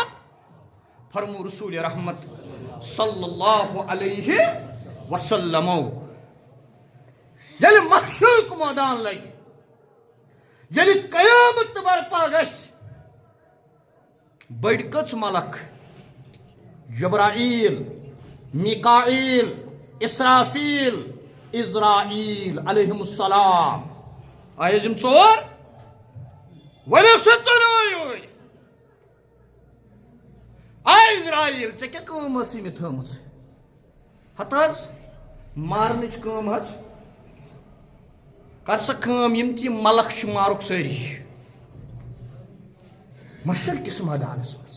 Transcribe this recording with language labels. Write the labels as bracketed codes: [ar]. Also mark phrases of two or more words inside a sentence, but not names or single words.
[ks] فرمو رسول رحمت صلی اللہ علیہ وسلم ییٚلہِ محشرُک مٲدان لگہِ ییٚلہِ قیامت برپا گژھِ بٔڑۍ کٔژ ملک جبرائیل میکائیل اسرافیل عزرائیل علیہم السلام آیہِ یِم ژور ؤنِو سا ژۄنوَے آے عزرائیل ژےٚ کیٛاہ کٲم ٲسٕے مےٚ تھٲمٕژ ہتہٕ حظ مارنٕچ کٲم حظ کر سا کٲم یِم تہِ یِم ملک چھِ مارُکھ سٲری محشر کِس مٲدانس منٛز.